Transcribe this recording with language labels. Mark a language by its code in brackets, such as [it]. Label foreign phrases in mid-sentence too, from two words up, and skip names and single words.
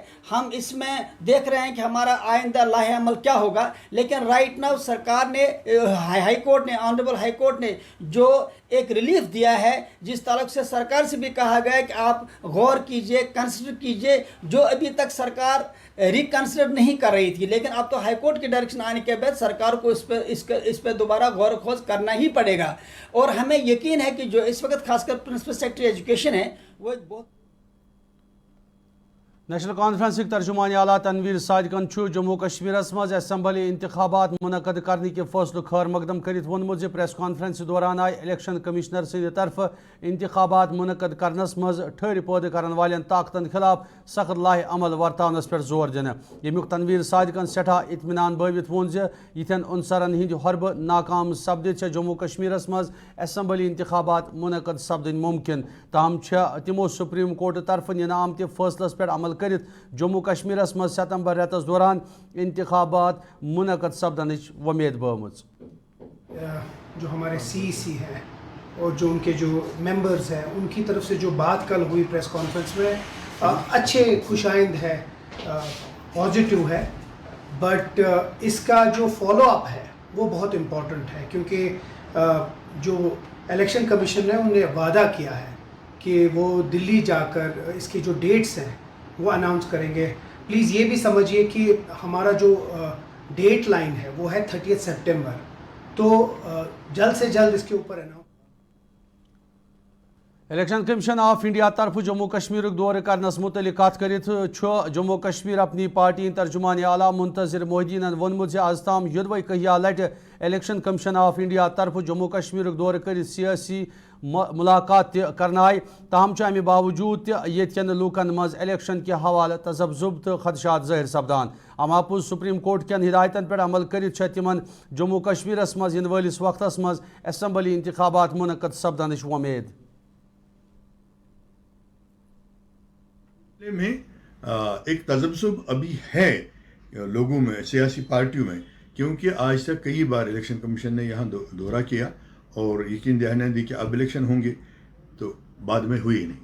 [ur] ہم اس میں دیکھ رہے ہیں کہ ہمارا آئندہ لاہ عمل کیا ہوگا, لیکن [en] right now [ur] سرکار نے, ہائی کورٹ نے, آنریبل ہائی کورٹ نے جو ایک ریلیف دیا ہے, جس تعلق سے سرکار سے بھی کہا گیا ہے کہ آپ غور کیجئے, کنسیڈر کیجئے, جو ابھی تک سرکار ریکنسیڈر نہیں کر رہی تھی, لیکن اب تو ہائی کورٹ کی ڈائریکشن آنے کے بعد سرکار کو اس پہ دوبارہ غور و خوض کرنا ہی پڑے گا. اور ہمیں یقین ہے کہ جو اس وقت خاص کر [en] principal secretary education [ur] ہے وہ بہت. [ks] نیشنل کانفرنس ترجمان اعلیٰ تنویر صادقن جموں کشمیر مز اسمبلی انتخابات [ur] منعقد کرنے کے [ks] فیصلہ خیر مقدم کرت وونمت [en] press conference [ks] دوران آئی [en] election commissioner [ks] سند طرف انتخابات منعقد کرنس مز ٹھہر پودہ کرن والن طاقتن خلاف سخت لاہ عمل ورتاونس پر زور دن. یمیک تنویر صادقن سٹھا اطمینان بٲوِتھ وون یتھین عنصرن ہند حربہ ناکام سپدت جموں کشمیر مز اسمبلی انتخابات منعقد سپدن ممکن. تاہم تمو سپریم کورٹ طرف ننہ آمت فیصلس پر عمل کرت جموں کشمیر مز ستمبر ریتس دوران انتخابات منعقد سپدنچ ومید بٲومٕژ. [ur] جو ہمارے سی ہیں اور جو ان کے جو ممبرز ہیں, ان کی طرف سے جو بات کل ہوئی [en] press conference [ur] میں اچھے خوش آئند ہے, پازیٹیو ہے, بٹ اس کا جو [en] follow up [ur] ہے وہ بہت امپورٹنٹ ہے, کیونکہ جو الیکشن کمیشن نے انہیں وعدہ کیا ہے کہ وہ دلی جا کر اس کی جو ڈیٹس ہیں وہ اناؤنس کریں گے. پلیز یہ بھی سمجھیے کہ ہمارا جو ڈیٹ لائن ہے وہ ہے 30 سپٹمبر, تو جلد سے جلد اس کے اوپر اناؤنس. [ks] الیکشن کمیشن آف انڈیا طرف جموں کشمیر دورہ کرنس متعلق کت کرت جموں کشمیر اپنی پارٹی ترجمان اعلیٰ منتظر محدین وونمت آز تام یدوے کہیا لٹہ الیکشن کمیشن آف انڈیا طرف جموں کشمیر دورہ کرت سیاسی ملاقات کرنائے. تاہم امہ باوجود یتکن لوکن مز الیکشن کے حوالہ تذبذب تو خدشات ظاہر سپدان. اماپوز سپریم کورٹ کین ہدایتن پر عمل کرت تمن جموں کشمیر مز ین ولس وقتس مز اسمبلی انتخابات منعقد سپدنچ ومید. [ur] میں ایک تذبذب ابھی ہے لوگوں میں, سیاسی پارٹیوں میں, کیونکہ آج تک کئی بار الیکشن کمیشن نے یہاں دورہ کیا اور یقین دہانی دی کہ اب الیکشن ہوں گے, تو بعد میں ہوئی نہیں.